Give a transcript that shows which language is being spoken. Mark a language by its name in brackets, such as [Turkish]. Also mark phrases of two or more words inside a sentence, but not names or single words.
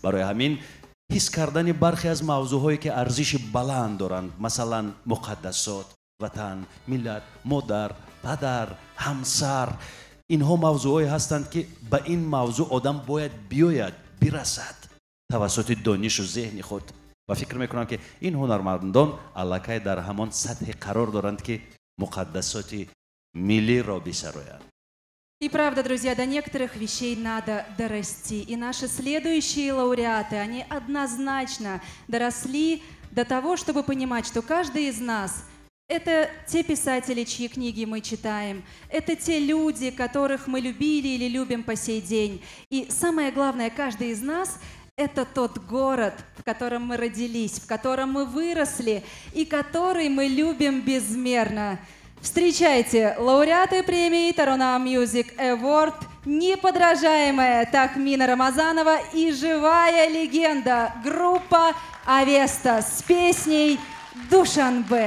[Tajik] برای همین حس کردن برخی از موضوعهایی که ارزش بلند دارند، مثلا مقدسات، وطن، ملت، مادر، پدر، همسر، اینها موضوعهایی هستند که به این موضوع آدم باید بیاید برسد توسط دانش و ذهن خود. و فکر میکنم که این هنرمندان علاقه در همان سطح قرار دارند که مقدسات ملی را بسرایند. [Russian] И правда, друзья, до некоторых вещей надо дорасти. И наши следующие лауреаты, они однозначно доросли до того, чтобы понимать, что каждый из нас — это те писатели, чьи книги мы читаем, это те люди, которых мы любили или любим по сей день. И самое главное, каждый из нас — это тот город, в котором мы родились, в котором мы выросли и который мы любим безмерно. Встречайте, лауреаты премии Tarona Music Award, неподражаемая Тахмина Рамазанова и живая легенда группа Авеста с песней «Душанбе».